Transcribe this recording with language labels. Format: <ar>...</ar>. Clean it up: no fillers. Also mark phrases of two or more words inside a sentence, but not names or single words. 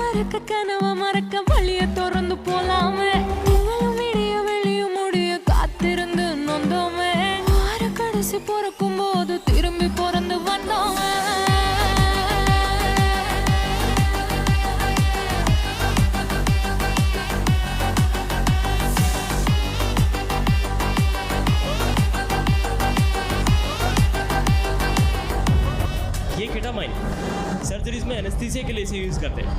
<ta>பார்க்க கனவ மறக்க வழிய திறந்து போலாமே நீங்களும் விடிய வெளிய முடிய காத்திருந்து நொந்தோமே வார கடைசி பிறக்கும் போது திரும்பி பிறந்து வந்தோமே</ta> <hi>ये केटामाइन सर्जरीज में एनेस्थीसिया के लिए इसे यूज करते हैं।</hi>